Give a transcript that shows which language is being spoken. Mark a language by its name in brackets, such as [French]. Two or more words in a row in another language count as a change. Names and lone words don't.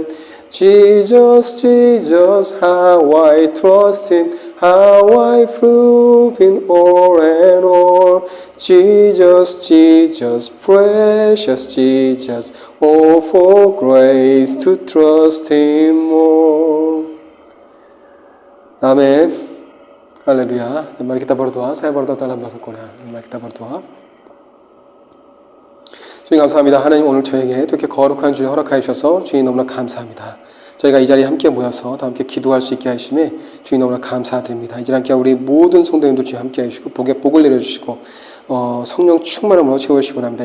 [English] Jesus, Jesus, how I trust Him, how I prove Him all and all. Jesus, Jesus, precious Jesus, oh, for grace to trust Him more. [Indonesian] Amen. Haleluya. Mari kita berdoa. Saya berdoa dalam bahasa Korea. Mari kita berdoa. [Korean] 주님 감사합니다. 하나님 오늘 저에게 이렇게 거룩한 주일 허락하여 주셔서 주님 너무나 감사합니다. 저희가 이 자리에 함께 모여서 다 함께 기도할 수 있게 하심에 주님 너무나 감사드립니다. 이제 함께 우리 모든 성도님도 주님 함께 해주시고 복을 내려주시고 성령 충만함으로 채우시기 원합니다.